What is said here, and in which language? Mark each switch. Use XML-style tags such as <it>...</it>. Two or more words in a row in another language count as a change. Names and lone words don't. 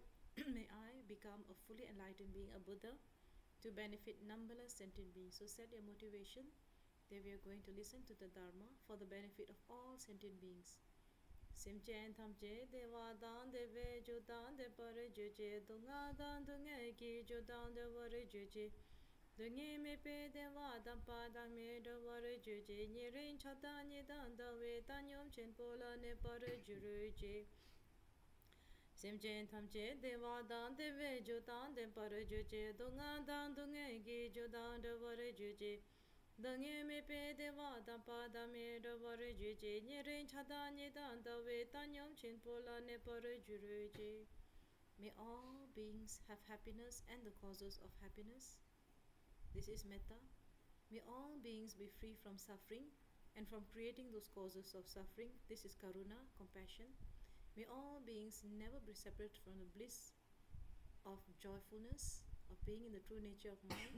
<en>May I become a fully enlightened being, a Buddha, to benefit numberless sentient beings. So set your motivation that we are going to listen to the Dharma for the benefit of all sentient beings.</en> <bo>སེམས་ཅན་ཐམས་ཅད་བདེ་བ་དང་བདེ་བའི་རྒྱུ་དང་ལྡན་པར་གྱུར་ཅིག། སྡུག་བསྔལ་དང་སྡུག་བསྔལ་གྱི་རྒྱུ་དང་བྲལ་བར་གྱུར་ཅིག། སྡུག་བསྔལ་མེད་པའི བདེ་བ་དམ་པ་དང་མི་འབྲལ་བར་གྱུར་ཅིག། ཉེ་རིང་ཆགས་སྡང་གཉིས་དང་བྲལ་བའི་བཏང་སྙོམས་ཆེན་པོ་ལ་གནས་པར་གྱུར་ཅིག། སེམས་ཅན་ཐམས་ཅད་བདེ་བ་དང་བདེ་བའི་རྒྱུ་དང་ལྡན་པར་གྱུར་ཅིག། སྡུག་བསྔལ་དང་སྡུག་བསྔལ་གྱི་རྒྱུ་དང་བྲལ་བར་གྱུར་ཅིག། སྡུག་བསྔལ་མེད་པའི་བདེ་བ་དམ་པ་དང་མི་འབྲལ་བར་གྱུར་ཅིག། ཉེ་རིང་ཆགས་སྡང་གཉིས་དང་བྲལ་བའི་བཏང་སྙོམས་ཆེན་པོ་ལ་གནས་པར་གྱུར་ཅིག.</bo> <en>May all beings have happiness and the causes of happiness. This is metta. May all beings be free from suffering and from creating those causes of suffering. This is karuna, compassion. May all beings never be separate from the bliss of joyfulness, of being in the true nature of mind.</en>